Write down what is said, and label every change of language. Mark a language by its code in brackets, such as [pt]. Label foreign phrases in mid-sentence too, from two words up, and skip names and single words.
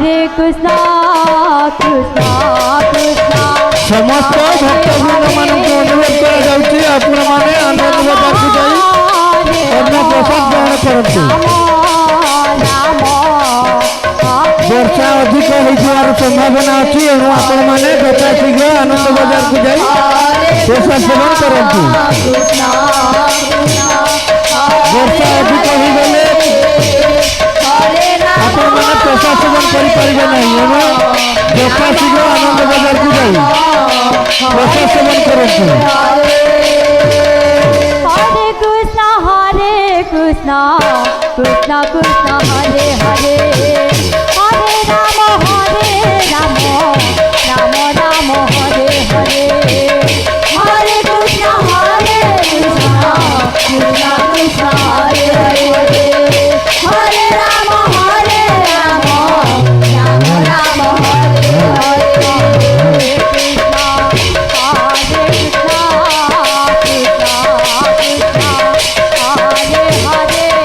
[sa] কৃষ্ণ কৃষ্ণ কৃষ্ণ [bn] সমস্ত ভক্তবৃন্দ মানুষ অনুরোধ করা যাচ্ছে আপনার মানে আনন্দ বাজারକୁ যাই অন্ন প্রসাদ গ্রহণ করন্তু। [or] ବର୍ଷା ଅଧିକ ହୋଇଥିବାର ସମ୍ଭାବନା ଅଛି ଏଣୁ ଆପଣମାନେ ଯଥାଶୀଘ୍ର ଆନନ୍ଦ ବଜାରକୁ ଯାଇ ପ୍ରସାଦ ସେବନ କରନ୍ତୁ। ବର୍ଷା ଅଧିକ ହୋଇଗଲେ ଆପଣମାନେ ପ୍ରସାଦ ସେବନ କରିପାରିବେ ନାହିଁ ଏଣୁ ଯଥାଶୀଘ୍ର ଆନନ୍ଦ ବଜାରକୁ ଯାଇ ପ୍ରସାଦ ସେବନ କରନ୍ତୁ। [sa] हरे कृष्ण कृष्ण कृष्ण हरे हरे हरे राम राम राम राम हरे हरे हरे कृष्ण कृष्ण कृष्ण कृष्ण हरे हरे हरे राम राम राम राम हरे हरे कृष्ण हरे कृष्ण कृष्ण कृष्ण हरे हरे